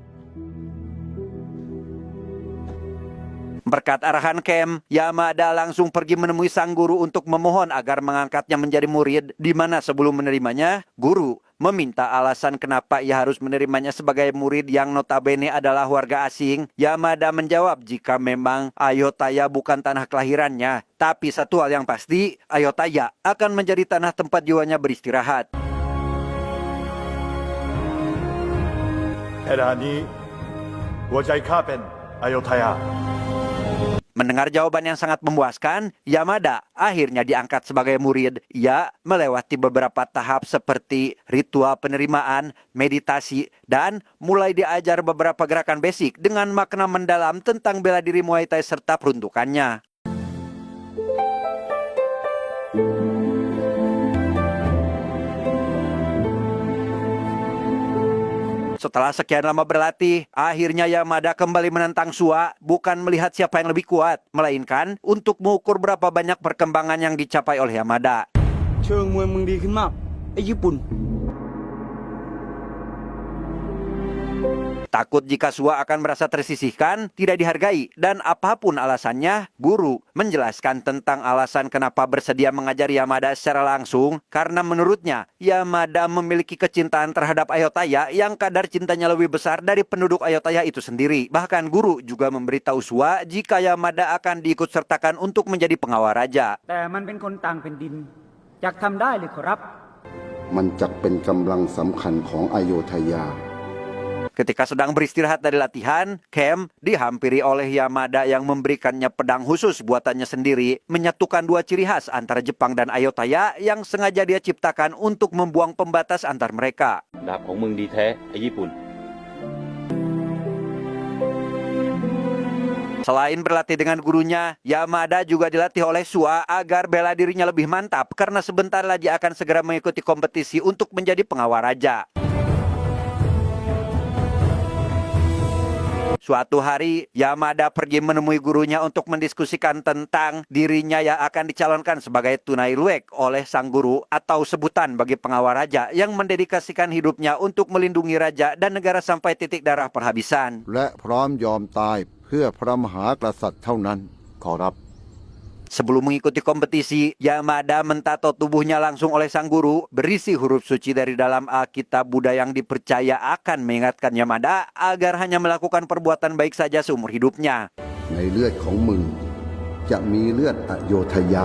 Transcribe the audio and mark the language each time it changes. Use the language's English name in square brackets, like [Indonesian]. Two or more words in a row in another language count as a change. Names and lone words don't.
[Indonesian] Berkat arahan Kem, Yamada langsung pergi menemui sang guru untuk memohon agar mengangkatnya menjadi murid, di mana sebelum menerimanya, guru meminta alasan kenapa ia harus menerimanya sebagai murid yang notabene adalah warga asing. Yamada menjawab jika memang Ayutthaya bukan tanah kelahirannya, tapi satu hal yang pasti, Ayutthaya akan menjadi tanah tempat jiwanya beristirahat. [Thai] ขณะนี้หัวใจข้าเป็นอโยธยา [Indonesian] Mendengar jawaban yang sangat memuaskan, Yamada akhirnya diangkat sebagai murid. Ia melewati beberapa tahap seperti ritual penerimaan, meditasi, dan mulai diajar beberapa gerakan basic dengan makna mendalam tentang bela diri Muay Thai serta peruntukannya. Setelah sekian lama berlatih, akhirnya Yamada kembali menentang Sua, bukan melihat siapa yang lebih kuat, melainkan untuk mengukur berapa banyak perkembangan yang dicapai oleh Yamada. [Thai] เชิงมวยมึงดีขึ้นมากไอ้ญี่ปุ่น [Indonesian] Takut jika Sua akan merasa tersisihkan, tidak dihargai, dan apapun alasannya, guru menjelaskan tentang alasan kenapa bersedia mengajar Yamada secara langsung, karena menurutnya, Yamada memiliki kecintaan terhadap Ayutthaya yang kadar cintanya lebih besar dari penduduk Ayutthaya itu sendiri. Bahkan guru juga memberitahu Sua jika Yamada akan diikut sertakan untuk menjadi pengawal raja. [Thai] แต่มันเป็นคนต่างแผ่นดินอยากทำได้เลยขอรับ มันจักเป็นกำลังสำคัญของอโยธยา [Indonesian] Ketika sedang beristirahat dari latihan, Kem dihampiri oleh Yamada yang memberikannya pedang khusus buatannya sendiri, menyatukan dua ciri khas antara Jepang dan Ayutthaya yang sengaja dia ciptakan untuk membuang pembatas antar mereka. [Thai] ดาบของมึงดีแท้ไอ้ญี่ปุ่น [Indonesian] Selain berlatih dengan gurunya, Yamada juga dilatih oleh Sua agar bela dirinya lebih mantap karena sebentar lagi akan segera mengikuti kompetisi untuk menjadi pengawal raja. Suatu hari, Yamada pergi menemui gurunya untuk mendiskusikan tentang dirinya yang akan dicalonkan sebagai Tunai Luek oleh sang guru atau sebutan bagi pengawal raja yang mendedikasikan hidupnya untuk melindungi raja dan negara sampai titik darah perhabisan. [Thai] และพร้อมยอมตายเพื่อพระมหากษัตริย์เท่านั้นขอรับ [Indonesian] Sebelum mengikuti kompetisi, Yamada mentato tubuhnya langsung oleh sang guru, berisi huruf suci dari dalam Alkitab Buddha yang dipercaya akan mengingatkan Yamada agar hanya melakukan perbuatan baik saja seumur hidupnya. [Thai] ในเลือดของมึงจะมีเลือดอโยธยา